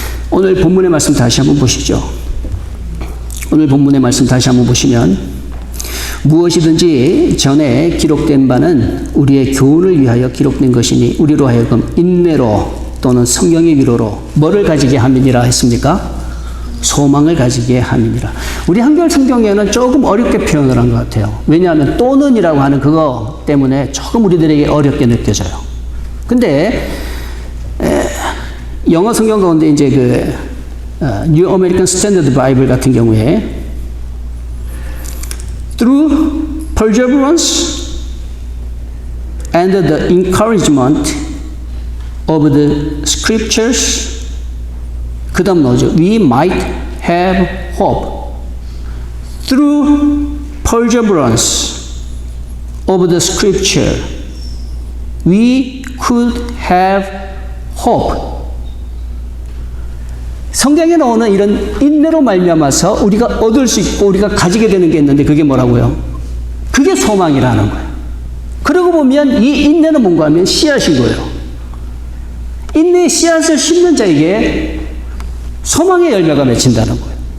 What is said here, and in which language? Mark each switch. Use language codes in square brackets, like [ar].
[ko] 오늘 본문의 말씀 다시 한번 보시죠. 오늘 본문의 말씀 다시 한번 보시면 무엇이든지 전에 기록된 바는 우리의 교훈을 위하여 기록된 것이니 우리로 하여금 인내로 또는 성령의 위로로 뭐를 가지게 함이니라 했습니까? 소망을 가지게 함이니라. 우리 한글 성경에는 조금 어렵게 표현을 한 것 같아요. 왜냐하면 또는이라고 하는 그거 때문에 조금 우리들에게 어렵게 느껴져요. 근데 영어 성경 가운데 이제 New American Standard Bible 같은 경우에 [en] through perseverance and the encouragement of the scriptures, [ko] 그 다음 나오죠. [en] We might have hope. Through perseverance of the scripture, we could have hope. [ko] 성경에 나오는 이런 인내로 말미암아서 우리가 얻을 수 있고 우리가 가지게 되는 게 있는데 그게 뭐라고요? 그게 소망이라는 거예요. 그러고 보면 이 인내는 뭔가 하면 씨앗인 거예요. 인내의 씨앗을 심는 자에게 소망의 열매가 맺힌다는 거예요.